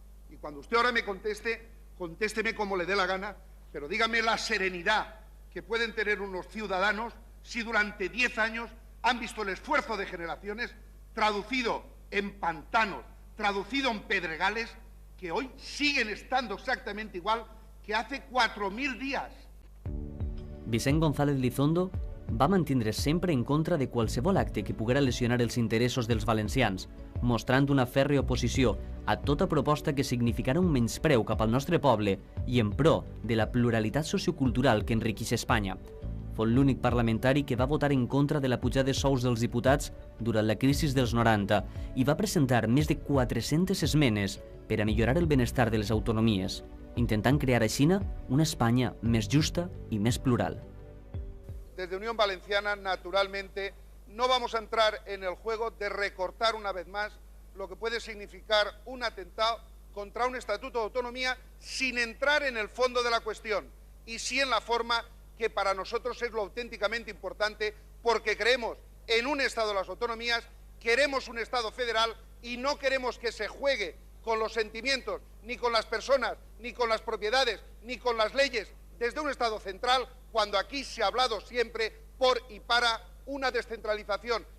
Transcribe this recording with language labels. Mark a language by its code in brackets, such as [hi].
[es] Y cuando usted ahora me conteste, contésteme como le dé la gana, pero dígame la serenidad que pueden tener unos ciudadanos si durante 10 años han visto el esfuerzo de generaciones traducido en pantanos, traducido en pedregales, que hoy siguen estando exactamente igual que hace 4.000 días. [ca] Vicent González Lizondo va mantindre sempre en contra de qualsevol acte que poguera lesionar els interessos dels valencians, mostrant una fèrrea oposició a tota proposta que significara un menyspreu cap al nostre poble i en pro de la pluralitat sociocultural que enriqueix Espanya. Fou l'únic parlamentari que va votar en contra de la pujada de sous dels diputats durant la crisi dels 90 i va presentar més de 400 esmenes per a millorar el benestar de les autonomies, intentant crear així una Espanya més justa i més plural. [es] Desde Unión Valenciana, naturalmente, no vamos a entrar en el juego de recortar una vez más lo que puede significar un atentado contra un estatuto de autonomía sin entrar en el fondo de la cuestión y sí en la forma, que para nosotros es lo auténticamente importante, porque creemos en un Estado de las autonomías, queremos un Estado federal y no queremos que se juegue con los sentimientos, ni con las personas, ni con las propiedades, ni con las leyes desde un Estado central, cuando aquí se ha hablado siempre por y para una descentralización.